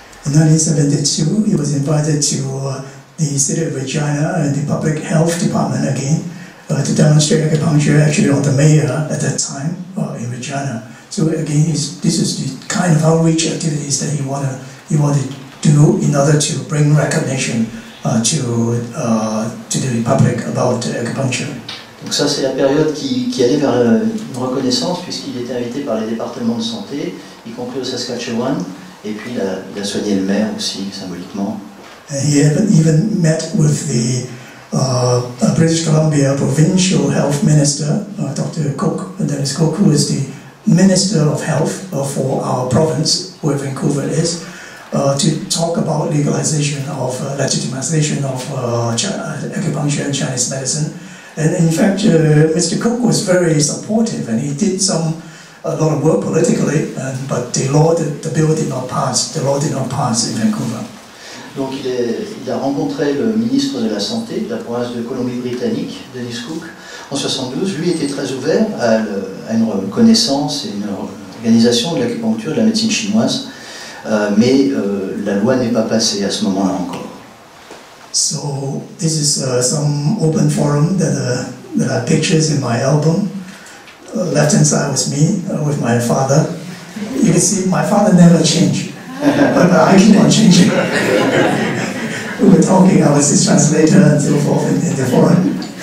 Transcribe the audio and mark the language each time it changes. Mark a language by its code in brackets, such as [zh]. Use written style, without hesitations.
[en] In 1972, he was invited to the city of Regina and the public health department again to demonstrate acupuncture actually on the mayor at that time in Regina. So again, this is the kind of outreach activities that he wanted to do in order to bring recognition to the public about acupuncture. [fr] Donc ça, c'est la période qui allait vers une reconnaissance, puisqu'il était invité par les départements de santé, y compris au Saskatchewan, et puis il a soigné le maire aussi, symboliquement. [en] And he even met with the British Columbia Provincial Health Minister, Dr. Cook, Dennis Cook, who is the Minister of Health for our province, where Vancouver is, to talk about legalization of legitimization of acupuncture and Chinese medicine. And in fact, Mr. Cook was very supportive, and he did a lot of work politically, but the bill did not pass. The law did not pass in Vancouver. [fr] Donc il a rencontré le ministre de la Santé de la province de Colombie-Britannique, Dennis Cook, en 1972. Lui était très ouvert à une reconnaissance et une organisation de l'acupuncture, de la médecine chinoise, mais la loi n'est pas passée à ce moment-là encore. [en] So this is some open forum that are pictures in my album. Left-hand side was me with my father. You can see my father never changed, but I keep on changing. We were talking, I was his translator and so forth in the forum.